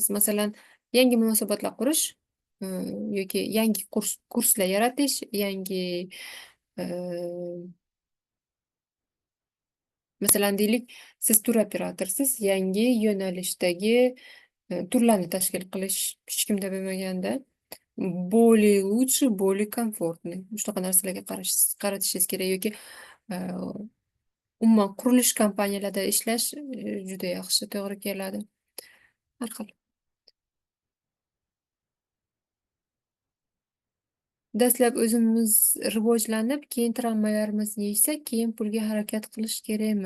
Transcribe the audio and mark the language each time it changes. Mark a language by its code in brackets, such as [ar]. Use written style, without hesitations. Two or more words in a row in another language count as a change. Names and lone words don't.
[uz] Masalan, yangi munosabatlar qurish yoki yangi kurslar yaratish, yangi masalan deylik, siz turoperatorsiz, yangi yo'nalishdagi turlarni tashkil qilish hech kimda bo'lmaganda [ru] более лучше, более комфортный. [uz] Shunaqa narsalarga qaratishingiz kerak yoki umuman qurilish kompaniyalarida ishlash juda yaxshi to'g'ri keladi. Har xil. Dastlab o'zimiz rivojlanib, keyin travmalarimizni yechsak, keyin pulga harakat qilish kerakmi?